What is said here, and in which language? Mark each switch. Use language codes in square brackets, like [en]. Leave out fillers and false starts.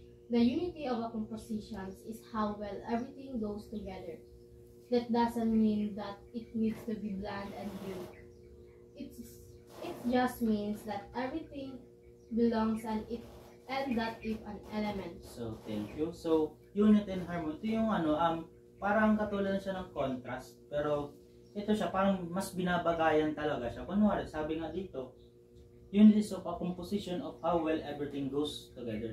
[en] The unity of a composition is how well everything goes together. That doesn't mean that it needs to be bland and blue. It just means that everything belongs and that if an element. So, thank you. So, unity and harmony. [tl] Ito yung parang katulad siya ng contrast. Pero ito siya, parang mas binabagayan talaga siya. Kunwari, sabi nga dito, [en] unity is of a composition of how well everything goes together.